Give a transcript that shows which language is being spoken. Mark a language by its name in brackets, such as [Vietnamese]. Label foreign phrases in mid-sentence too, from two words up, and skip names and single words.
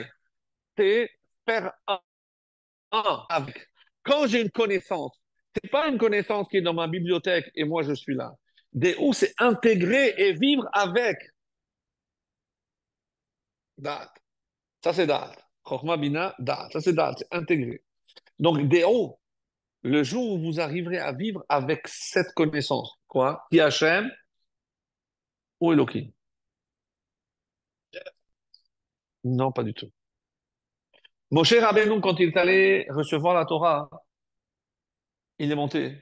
[French] C'est faire un avec. Quand j'ai une connaissance, c'est pas une connaissance qui est dans ma bibliothèque et moi je suis là. Des où c'est intégrer et vivre avec. Da'at. Ça c'est da'at. [Hebrew] חכמה בינה דעת. [French] Ça c'est da'at, c'est intégré. Donc des hauts, le jour où vous arriverez à vivre avec cette connaissance, quoi? Qui Hachem ou Elohim? Non, pas du tout. Moshe Rabbeinu, quand il est allé recevoir la Torah, il est monté.